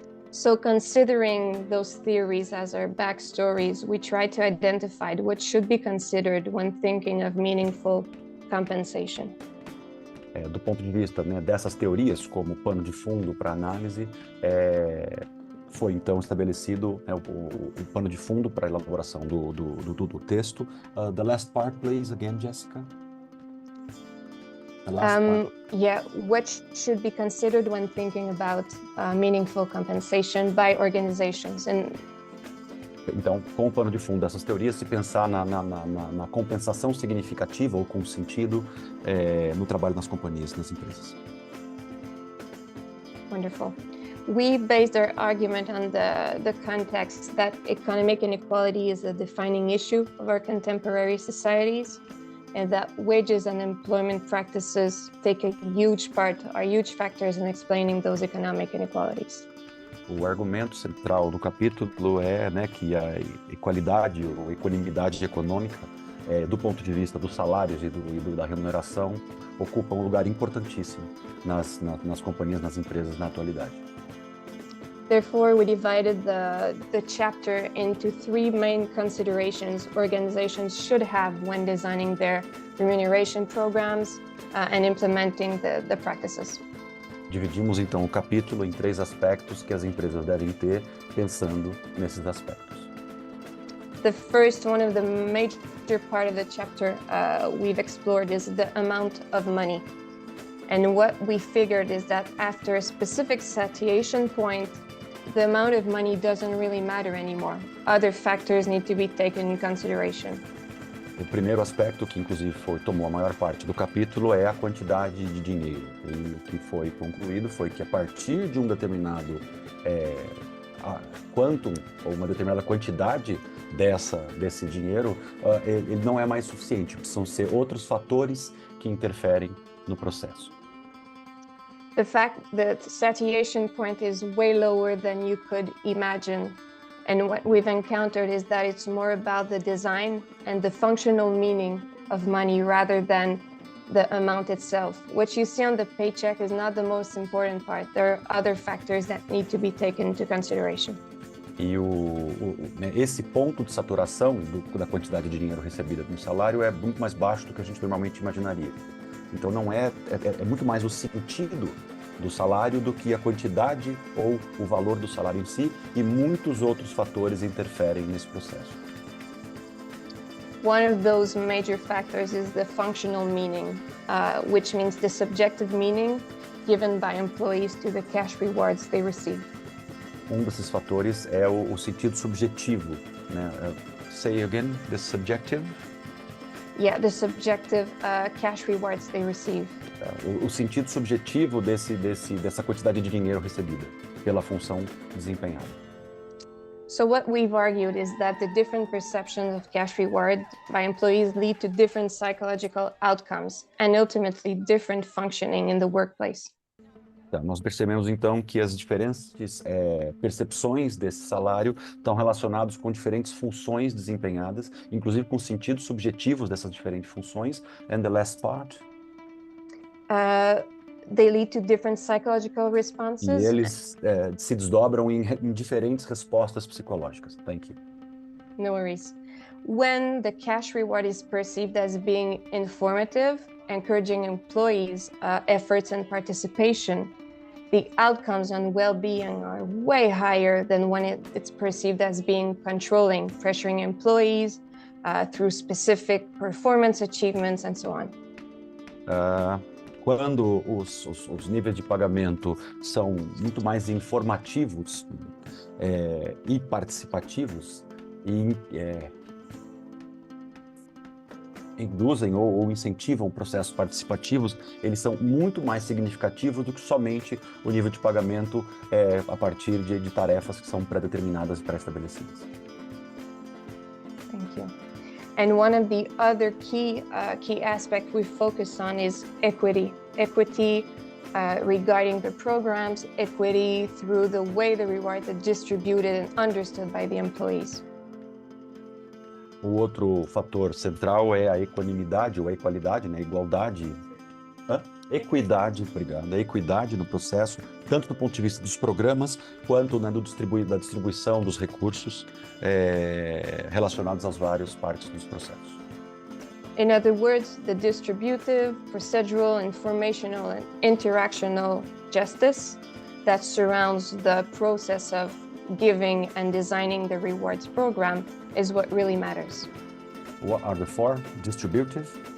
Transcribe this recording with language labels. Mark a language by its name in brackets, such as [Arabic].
[English] So considering those theories as our backstories, we try to identify what should be considered when thinking of meaningful compensation. [Portuguese] Do ponto de vista, né, dessas teorias como pano de fundo para análise, foi então estabelecido, né, o pano de fundo para a elaboração do texto. [English] The last part, please, again, Jessica. Yeah, what should be considered when thinking about meaningful compensation by organizations. [Portuguese] Então, com o pano de fundo dessas teorias, se pensar na compensação significativa ou com sentido no trabalho nas companhias, nas empresas. [English] Wonderful. We based our argument on the context that economic inequality is a defining issue of our contemporary societies, and that wages and employment practices are huge factors in explaining those economic inequalities. [Portuguese] O argumento central do capítulo é, né, que a equalidade ou equanimidade econômica, do ponto de vista dos salários e da remuneração, ocupa um lugar importantíssimo nas companhias, nas empresas na atualidade. [English] Therefore, we divided the chapter into three main considerations organizations should have when designing their remuneration programs and implementing the practices. [Portuguese] Dividimos então o capítulo em três aspectos que as empresas devem ter pensando nesses aspectos. [English] The first one of the major part of the chapter we've explored is the amount of money. And what we figured is that after a specific satiation point, the amount of money doesn't really matter anymore. Other factors need to be taken in consideration. [Portuguese] O primeiro aspecto, que inclusive tomou a maior parte do capítulo, é a quantidade de dinheiro. E o que foi concluído foi que a partir de um determinado quantum, ou uma determinada quantidade desse dinheiro, ele não é mais suficiente. Precisam ser outros fatores que interferem no processo. [English] The fact that satiation point is way lower than you could imagine And what we've encountered is that it's more about the design and the functional meaning of money rather than the amount itself. What you see on the paycheck is not the most important part. There are other factors that need to be taken into consideration. [Portuguese] E esse ponto de saturação da quantidade de dinheiro recebida no salário é muito mais baixo do que a gente normalmente imaginaria. Então não é muito mais o sentido do salário do que a quantidade ou o valor do salário em si, e muitos outros fatores interferem nesse processo. [English] One of those major factors is the functional meaning, which means the subjective meaning given by employees to the cash rewards they receive. [Portuguese] Desses fatores é o sentido subjetivo, né? [English] Say again, the subjective? Yeah, the subjective cash rewards they receive. [Portuguese] O sentido subjetivo dessa quantidade de dinheiro recebida pela função desempenhada. [English] So what we've argued is that the different perceptions of cash reward by employees lead to different psychological outcomes and ultimately different functioning in the workplace. [Portuguese] Nós percebemos então que as diferentes percepções desse salário estão relacionadas com diferentes funções desempenhadas, inclusive com sentidos subjetivos dessas diferentes funções. [English] And the last part? They lead to different psychological responses. [Portuguese] E eles se desdobram em diferentes respostas psicológicas. [English] Thank you. No worries. When the cash reward is perceived as being informative, encouraging employees' efforts and participation, the outcomes on well-being are way higher than when it's perceived as being controlling, pressuring employees through specific performance achievements and so on. [Portuguese] Quando os níveis de pagamento são muito mais informativos e participativos e induzem ou incentivam processos participativos, eles são muito mais significativos do que somente o nível de pagamento a partir de tarefas que são pré-determinadas e pré-estabelecidas. [English] Thank you. And one of the other key aspects we focus on is equity. Equity regarding the programs, equity through the way the rewards are distributed and understood by the employees. [Portuguese] O outro fator central é a equanimidade ou a equalidade, né? Igualdade. Equidade, obrigado. A equidade no processo, tanto do ponto de vista dos programas, quanto da distribuição dos recursos relacionados às várias partes dos processos. [English] In other words, the distributive, procedural, informational, and interactional justice that surrounds the process of giving and designing the rewards program is what really matters. What are the four? Distributive?